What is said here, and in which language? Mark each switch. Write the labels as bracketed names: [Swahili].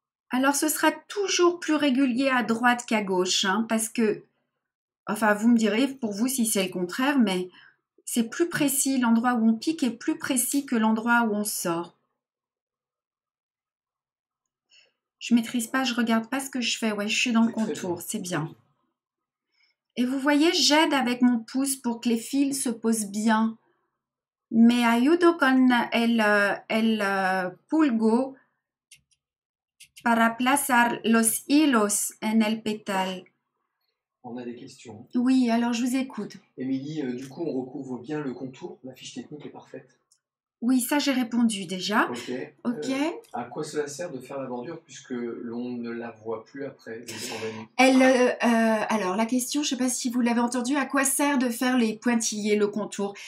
[French] Alors, ce sera toujours plus régulier à droite qu'à gauche, hein, parce que, enfin, vous me direz pour vous si c'est le contraire, mais c'est plus précis, l'endroit où on pique est plus précis que l'endroit où on sort. Je maîtrise pas, je regarde pas ce que je fais. Ouais, je suis dans le contour, c'est bien. Et vous voyez, j'aide avec mon pouce pour que les fils se posent bien. [Spanish] Me ayudo con el pulgo para aplazar los hilos en el pétale. [French] On a des questions. Oui, alors je vous écoute. Émilie, du coup, on recouvre bien le contour. La fiche technique est parfaite. Oui, ça j'ai répondu déjà. Ok. Ok. À quoi cela sert de faire la bordure puisque l'on ne la voit plus après? Alors la question, je ne sais pas si vous l'avez entendu, à quoi sert de faire les pointillés, le contour?